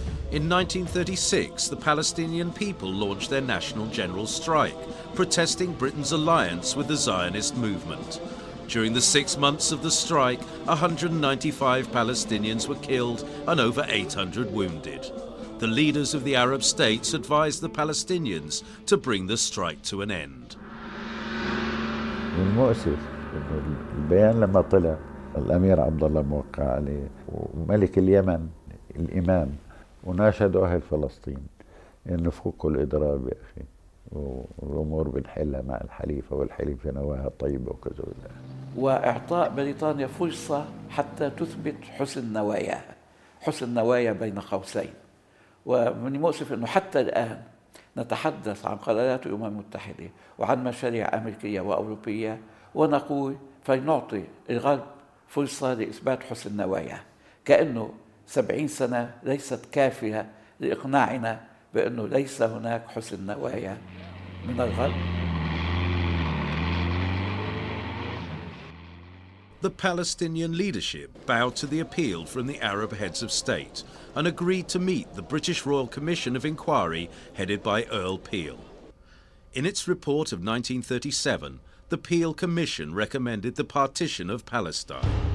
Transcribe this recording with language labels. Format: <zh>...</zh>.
<en>In 1936, the Palestinian people launched their national general strike, protesting Britain's alliance with the Zionist movement. During the 6 months of the strike, 195 Palestinians were killed and over 800 wounded. The leaders of the Arab states advised the Palestinians to bring the strike to an end.</en> <ar>المؤسف انه البيان لما طلع الامير عبد الله موقع عليه وملك اليمن الامام، وناشدوا اهل فلسطين انه فكوا الاضراب يا اخي، والامور بنحلها مع الحليفه والحليفه نواها طيبه وكذا. واعطاء بريطانيا فرصه حتى تثبت حسن نواياها، حسن نوايا بين قوسين. ومن المؤسف انه حتى الان نتحدث عن قرارات الأمم المتحدة وعن مشاريع أمريكية وأوروبية، ونقول فلنعطي الغرب فرصة لإثبات حسن نوايا، كأنه 70 سنة ليست كافية لإقناعنا بأنه ليس هناك حسن نوايا من الغرب.</ar> <en>The Palestinian leadership bowed to the appeal from the Arab heads of state and agreed to meet the British Royal Commission of Inquiry headed by Earl Peel. In its report of 1937, the Peel Commission recommended the partition of Palestine.</en>